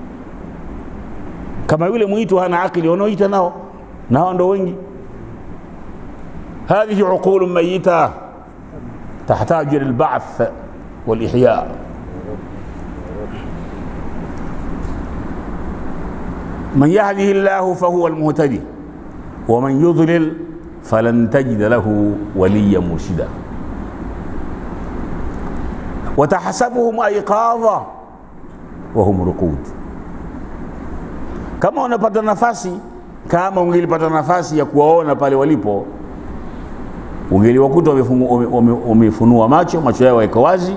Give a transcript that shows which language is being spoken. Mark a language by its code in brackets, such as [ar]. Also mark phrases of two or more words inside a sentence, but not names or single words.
[sw] Kama yule muito hana akili, wanaoita nao na hao ndo wengi. [ar] هذه عقول ميتة تحتاج للبعث والإحياء. من يهده الله فهو المهتد ومن يضلل فلن تجد له وليا مرشدا. وتحسبهم أيقاظا وهم رقود. [sw] Kama unapata nafasi, kama ungelipata nafasi ya kuwaona pale walipo, ungeliwakuta wamefunua macho yao yako wazi.